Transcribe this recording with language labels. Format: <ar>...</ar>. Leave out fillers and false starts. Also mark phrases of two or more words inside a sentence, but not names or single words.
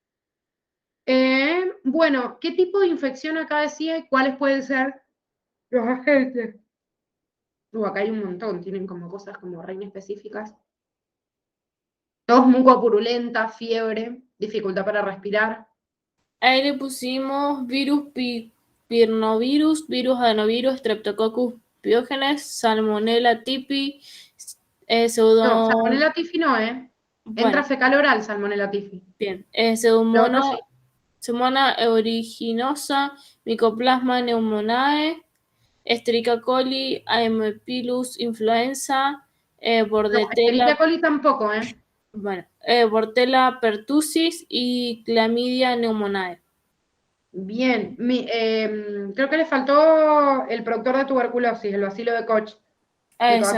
<es>Bueno, ¿qué tipo de infección acá decía y cuáles pueden ser los agentes? Acá hay un montón, tienen como cosas como reina específicas. Tos mucopurulenta, fiebre, dificultad para respirar. Ahí le pusimos virus pirnovirus, virus adenovirus, Streptococcus pyogenes, Salmonella typhi, No, Salmonella typhi no, bueno, Entra fecal oral, Salmonella typhi. bien, Lo otro sí. Pseudomonas aeruginosa, Mycoplasma pneumoniae, Escherichia coli, Haemophilus influenza, No, Bordetella, Escherichia coli tampoco, bueno, Bordetella pertussis y Chlamydia pneumoniae. Bien, creo que le faltó el productor de tuberculosis, el bacilo de Koch. Esa</es>